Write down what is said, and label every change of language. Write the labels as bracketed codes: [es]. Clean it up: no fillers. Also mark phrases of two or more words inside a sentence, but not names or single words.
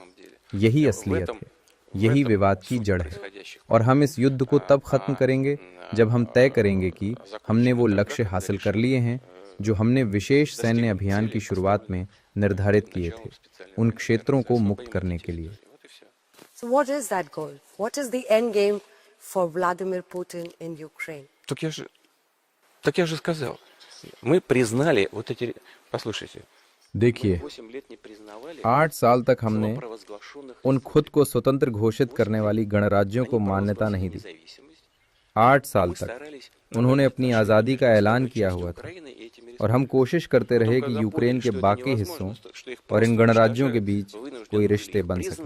[hi] यही असलियत है, यही विवाद की जड़ है। और हम इस युद्ध को तब खत्म करेंगे जब हम तय करेंगे कि हमने वो लक्ष्य हासिल कर लिए हैं जो हमने विशेष सैन्य अभियान की शुरुआत में निर्धारित किए थे, उन क्षेत्रों को मुक्त करने के लिए। [en] So what is that goal? What is the end game for Vladimir Putin in Ukraine? [ru] Так я же сказал. Мы признали вот эти... Послушайте. [hi] देखिए, 8 साल तक हमने उन खुद को स्वतंत्र घोषित करने वाली गणराज्यों को मान्यता नहीं दी। 8 साल तक उन्होंने अपनी आज़ादी का ऐलान किया हुआ था और हम कोशिश करते रहे कि यूक्रेन के बाकी हिस्सों और इन गणराज्यों के बीच कोई रिश्ते बन सकें।